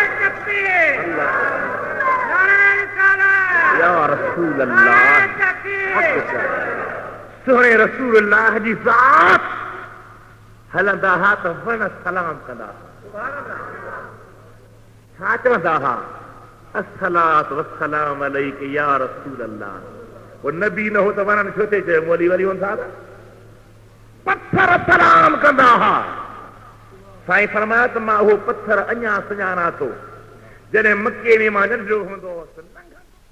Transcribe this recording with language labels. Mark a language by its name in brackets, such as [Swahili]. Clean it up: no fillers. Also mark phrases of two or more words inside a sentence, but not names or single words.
[Arabic] يا رسول الله [Sindhi] सुहिणे रसूल अल्लाह जी ज़ात हलंदा हा त वण सलाम कंदा छा चवंदा हा [Arabic] الصلاة والسلام عليك يا رسول الله. [Sindhi] वो नबी न हो त वणनि छो थिए चयो मोली वरी वञनि था पत्थर सलाम कंदा हा। साईं फरमाया त मां उहो पत्थर अञा सुञाणा थो जॾहिं मके में मां नंढो हूंदो हुअसि।